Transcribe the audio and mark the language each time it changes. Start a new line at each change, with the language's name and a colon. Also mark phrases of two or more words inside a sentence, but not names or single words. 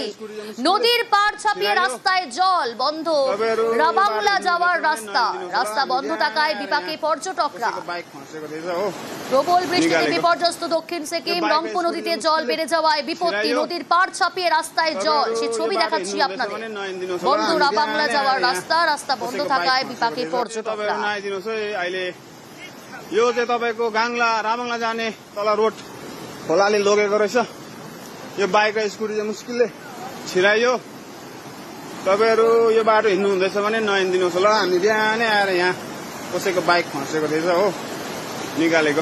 Bangla: নদীর পাড় ছাপিয়ে রাস্তায় জল, বন্ধ রাবাংলা যাওয়ার রাস্তা বন্ধ থাকায় বিপাকে পর্যটকরা। প্রবল বৃষ্টিতে বিপর্যস্ত দক্ষিণ সিকিম, রংপুর নদীতে জল বেড়ে যাওয়ায় বিপত্তি। নদীর পাড় ছাপিয়ে রাস্তায় জল, সে ছবি দেখাচ্ছি আপনাদের। বন্ধ রাবাংলা যাওয়ার রাস্তা বন্ধ থাকায় বিপাকে পর্যটকরা।
Nepali: यो चाहिँ तपाईको गाङ्ला रामङला जाने तल रोड खोलाले लगेको रहेछ। यो बाइक र स्कुटी चाहिँ मुस्किलले छिराइयो। तपाईहरु यो बाटो हिँड्नु हुँदैछ भने नहिँडिदिनुहोस् होला। हामी बिहानै आएर यहाँ कसैको बाइक फसेको थिएछ हो, निकालेको।